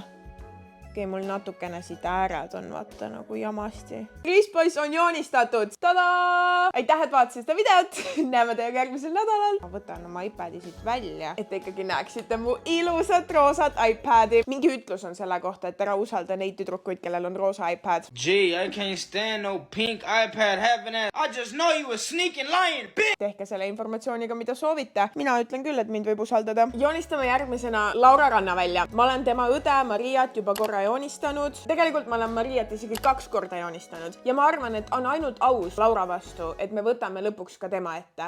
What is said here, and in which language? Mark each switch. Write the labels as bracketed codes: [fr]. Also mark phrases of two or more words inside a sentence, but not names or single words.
[et] Mul natukene siit ääred on vaata nagu jamasti. Kriispoiss on joonistatud. Tada! Aitäh, et vaatasid seda videot. Näeme teiega järgmisel nädalal. Ma võtan oma iPadi siit välja, et ikkagi näeksite mu ilusat roosat iPadi. Mingi ütlus on selle kohta, et ära usalda neid tüdrukuid, kellel on roosa iPad. [en] Gee, I can't stand no pink iPad having it. I just know you a sneaking lying bitch. [et] Tehke selle informatsiooniga, mida soovite. Mina ütlen küll, et mind võib usaldada. Joonistame järgmisena Laura Rannavälja. Ma olen tema õde Mariat juba korra joonistanud. Tegelikult ma olen Mariat isegi 2 korda joonistanud ja ma arvan, et on ainult aus Laura vastu, et me võtame lõpuks ka tema ette.